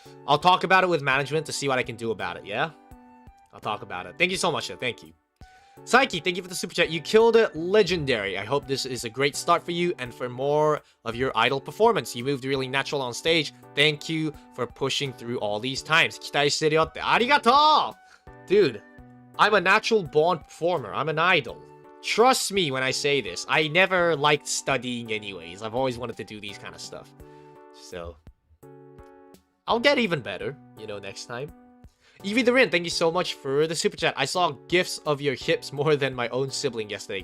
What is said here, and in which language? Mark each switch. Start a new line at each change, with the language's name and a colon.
English: I'll talk about it with management to see what I can do about it, yeah? I'll talk about it. Thank you so much, though. Thank you. Psyche, thank you for the super chat. You killed it. Legendary. I hope this is a great start for you and for more of your idol performance. You moved really natural on stage. Thank you for pushing through all these times.
Japanese: 期待してるよって。ありがとう!
English: Dude, I'm a natural born performer. I'm an idol. Trust me when I say this. I never liked studying anyways. I've always wanted to do these kind of stuff. So, I'll get even better, you know, next time. Evie the Rin, thank you so much for the super chat. I saw gifs of your hips more than my own sibling yesterday.